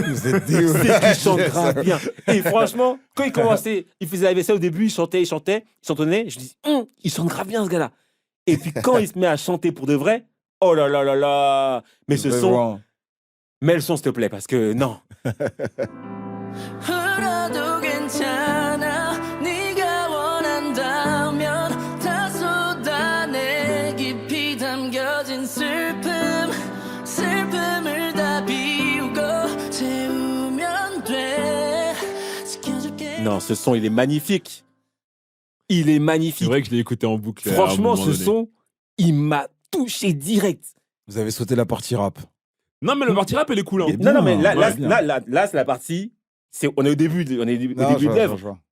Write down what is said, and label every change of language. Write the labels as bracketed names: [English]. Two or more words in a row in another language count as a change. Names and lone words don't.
[French] Vous êtes C'est qu'il chante grave bien. Et franchement, quand il commençait, il faisait la vaisselle au début, il chantonnait. Je dis, il chante grave bien ce gars-là. Et puis quand il se met à chanter pour de vrai, oh là là là là. Mais ce son, Vraiment. mets le son s'il te plaît, parce que non. [Korean] 울어도 괜찮아 네가 원한다면 다 쏟아내 깊이 담겨진 슬픔을 다 비우고 채우면 돼 지켜줄게. [French] Non, ce son, il est magnifique. Il est C'est magnifique. vrai que je l'ai écouté en boucle. à un Franchement, moment ce donné. son, il m'a touché direct. Vous avez sauté la partie rap. Non, mais le partie rap, elle est cool. Hein. Et Non, mais là, ouais, là, bien. là, c'est la partie. On est au début de Non, je l'œuvre. vois, je vois.